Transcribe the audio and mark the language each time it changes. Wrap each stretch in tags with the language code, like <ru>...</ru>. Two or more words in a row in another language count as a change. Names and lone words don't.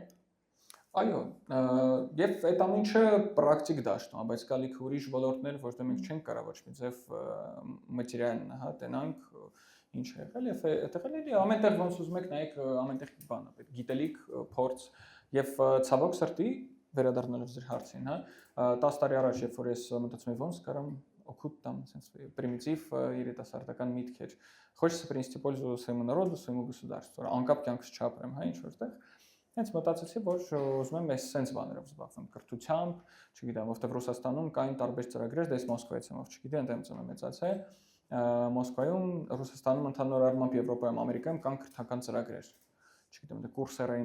<hy>Այո, եւ այդ ամեն ինչը պրակտիկ դաշտում է, բայց կա լիքը ուրիշ ոլորտներ, որտեղ մենք չենք կարող ոչ մի ձև մատերիալն, հա, տենանք, ինչ է եղել եւ այդտեղ էլի ամենտեղ ոնց ուզում եք նայեք ամենտեղ բան է, պետք գիտելիք, փորձ եւ ցավոք սրտի վերադառնալով ձեր հարցին, հա, 10 տարի առաջ երբ որ ես մտածում եմ ոնց կարամ օգուտ տամ, sense պրիմիտիվ երիտասարդական միտքեր,</hy> <ru>хочется принести пользу своему народу, своему государству,</ru> <hy>անկապ կյանքս չապրեմ, հա, ինչ որտեղ Հենց մտածեցի, որ ուզում եմ այս sense բաներով զբաղվեմ, կրթությամբ, չգիտեմ, որտեղ Ռուսաստանում կային տարբեր ծրագրեր, դες Մոսկվայից եմ, ով չգիտի, այնտեղ եմ մեծացել, Մոսկվայում, Ռուսաստանում ընդհանուր առմամբ Եվրոպայում, Ամերիկայում կան կրթական ծրագրեր։ Չգիտեմ, դե կուրսերայի</hy>